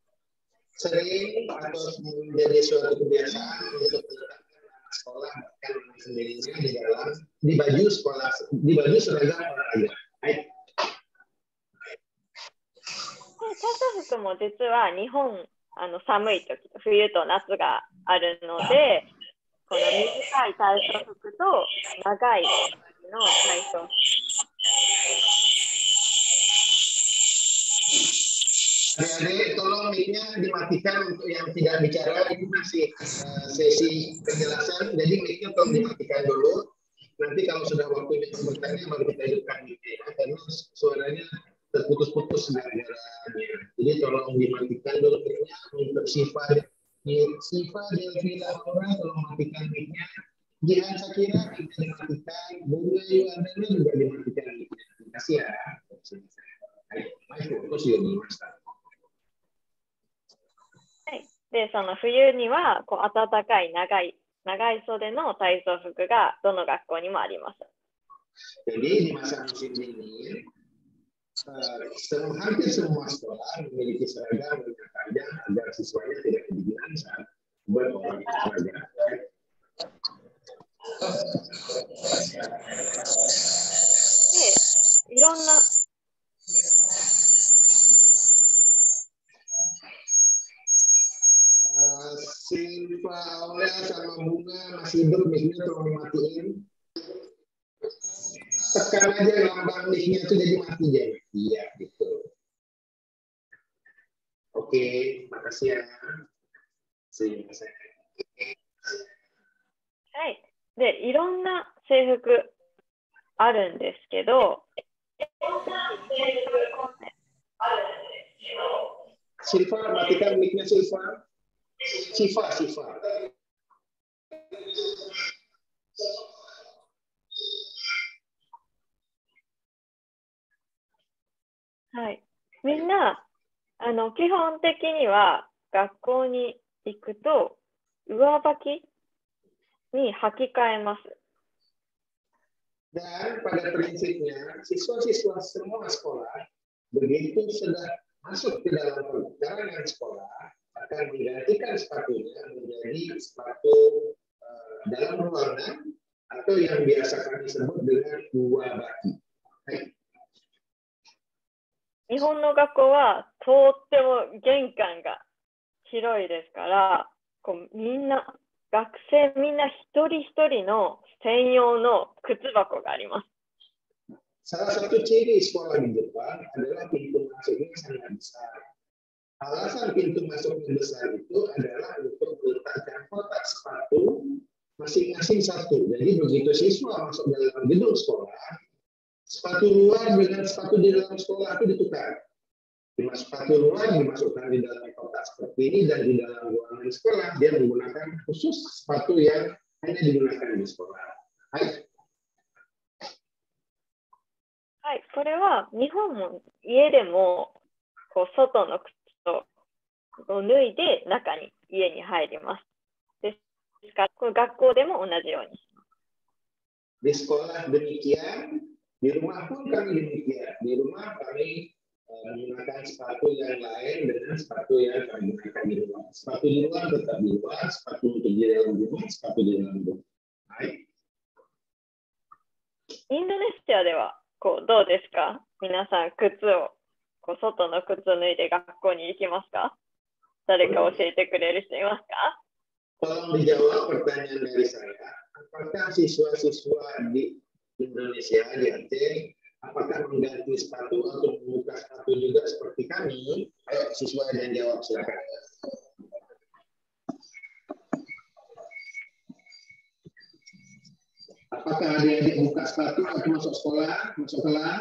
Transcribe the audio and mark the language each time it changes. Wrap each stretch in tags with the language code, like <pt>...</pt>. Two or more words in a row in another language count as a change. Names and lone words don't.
<id>Sering atau menjadi suatu kebiasaan untuk sekolah bahkan sendirinya di baju sekolah, di baju seragam olahraga.</id> <ja>体操服も実は日本寒い時と冬と夏があるので、この短い体操服と長いの体操服。</ja> <id>Adik-adik, tolong mic-nya dimatikan untuk yang tidak bicara. Ini masih sesi penjelasan, jadi mic-nya tolong dimatikan dulu. Nanti kalau sudah waktunya bertanya baru kita hidupkan mic-nya, karena suaranya terputus-putus gara-gara. Jadi tolong dimatikan dulu mic-nya untuk Siva Delvina Laura, tolong matikan mic-nya. Jihan Sakira kita dimatikan, Bunga Yuandana juga dimatikan mic-nya. Terima kasih ya. Fokus ya di masa.</id> <ja>で、その冬にはこう暖かい長い袖の体操服がどの学校にもあります。</ja> <id>Jadi di masa musim dingin, hampir semua sekolah memiliki seragam yang panjang agar siswanya tidak kedinginan saat berolahraga.</id> <ja>で、いろんな</ja> <id>Silva, Aulia, sama Bunga masih hidup, mic-nya tolong dimatiin. Tekan aja lambang mic-nya itu jadi mati jadi. Iya, gitu. Oke, makasih ya.</id> <ja>はい。で、いろんな制服あるんですけど、</ja> <id>Silva, matikan mic-nya Silva. Siva.</id> <ja>はい。みんな基本的には学校に行くと上履きに履き替えます。</ja> <id>Dan pada prinsipnya siswa-siswa semua sekolah begitu sudah masuk ke dalam perjalanan sekolah akan menggantikan sepatunya menjadi sepatu dalam ruangan atau yang biasa kami sebut dengan dua baki.</id> <ja>日本の学校はとっても玄関が広いですから、みんな学生みんな一人一人の専用の靴箱があります。</ja> <id>Salah satu ciri sekolah di Jepang adalah pintu masuknya sangat besar. Alasan pintu masuk yang besar itu adalah untuk meletakkan kotak sepatu masing-masing satu. Jadi begitu siswa masuk dalam gedung sekolah, sepatu luar dengan sepatu di dalam sekolah itu ditukar. Sepatu luar dimasukkan di dalam kotak seperti ini dan di dalam ruangan sekolah dia menggunakan khusus sepatu yang hanya digunakan di sekolah. Hai.</id> <ja>はい、これは日本も家でも外の靴を脱いで中に家に入ります。ですからこれ学校でも同じようにします。</ja> <id>Di sekolah demikian, di rumah pun kami demikian. Di rumah kami menggunakan sepatu yang lain dengan sepatu yang kami gunakan di luar. Sepatu di luar tetap di luar, sepatu untuk di dalam rumah, sepatu di dalam rumah. Hai.</id> <ja>インドネシアではどうですか？皆さん靴を外の靴を脱いで学校に行きますか？誰か教えてくれる人いますか？</ja> <id>Tolong dijawab pertanyaan dari saya. Apakah siswa-siswa di Indonesia di Aceh apakah mengganti sepatu atau membuka sepatu juga seperti kami? Ayo siswa yang jawab, silakan. Apakah adik-adik buka sepatu atau masuk sekolah, masuk kelas?</id>